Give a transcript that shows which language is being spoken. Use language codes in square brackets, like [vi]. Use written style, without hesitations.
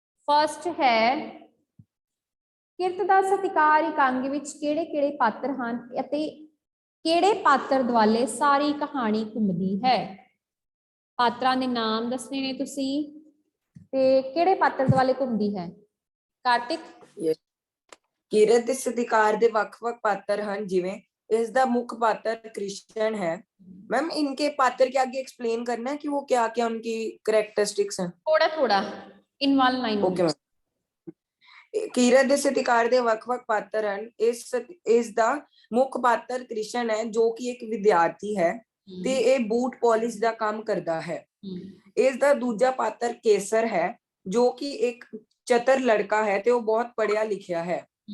[pa] First ਹੈ ਕਿਰਤ ਦਾ ਸਤਿਕਾਰ ਇਕਾਂਗੀ ਵਿੱਚ ਕਿਹੜੇ ਕਿਹੜੇ ਪਾਤਰ ਹਨ ਅਤੇ ਕਿਹੜੇ ਪਾਤਰ ਦੁਆਲੇ ਸਾਰੀ ਕਹਾਣੀ ਘੁੰਮਦੀ ਹੈ? ਪਾਤਰਾਂ ਦੇ ਨਾਮ ਦੱਸਣੇ ਨੇ ਤੁਸੀਂ, ਤੇ ਕਿਹੜੇ ਪਾਤਰ ਦੁਆਲੇ ਘੁੰਮਦੀ ਹੈ? ਕਾਰਤਿਕ? ਕਿਰਤ ਦੇ ਸਤਿਕਾਰ ਦੇ ਵੱਖ-ਵੱਖ ਪਾਤਰ ਹਨ, ਜਿਵੇਂ ਇਸ ਦਾ ਮੁੱਖ ਪਾਤਰ कृष्ण है। [hi] मैम, इनके पात्र के आगे एक्सप्लेन करना है कि वो क्या क्या उनकी कैरेक्टरिस्टिक्स हैं? थोड़ा थोड़ा [en] In one line. [pa] Okay ma'am, किरत ਦੇ ਸਤਿਕਾਰ ਦੇ ਵੱਖ-ਵੱਖ ਪਾਤਰ ਹਨ। ਇਸ ਦਾ ਮੁੱਖ ਪਾਤਰ ਕ੍ਰਿਸ਼ਨ ਹੈ, ਜੋ ਕਿ ਇੱਕ ਵਿਦਿਆਰਥੀ ਹੈ ਤੇ ਇਹ ਬੂਟ ਪਾਲਿਸ਼ ਦਾ ਕੰਮ ਕਰਦਾ ਹੈ। ਇਸ ਦਾ ਦੂਜਾ ਪਾਤਰ ਕੇਸਰ ਹੈ, ਜੋ ਕਿ ਇੱਕ ਚਤਰ ਲੜਕਾ ਹੈ ਤੇ ਉਹ ਬਹੁਤ ਪੜ੍ਹਿਆ ਲਿਖਿਆ ਹੈ।